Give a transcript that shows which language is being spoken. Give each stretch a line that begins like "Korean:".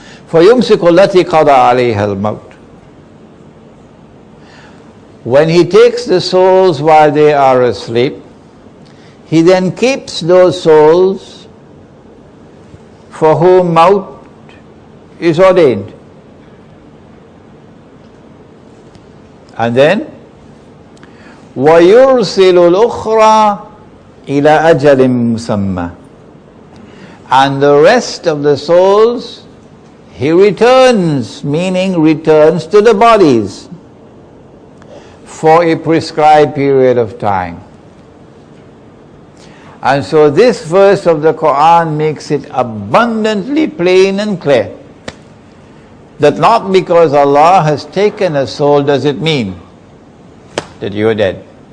Arabic: فَيُمْسِكُ الَّتِي قَضَى عَلَيْهَا الْمَوْتِ.
English: When he takes the souls while they are asleep, he then keeps those souls for whom maut is ordained. And then,
Arabic: وَيُرْسِلُ الْأُخْرَى إِلَى أَجَلٍ مُسَمَّى.
English: And the rest of the souls, he returns, meaning returns to the bodies for a prescribed period of time. And so this verse of the Quran makes it abundantly plain and clear that not because Allah has taken a soul does it mean that you are dead.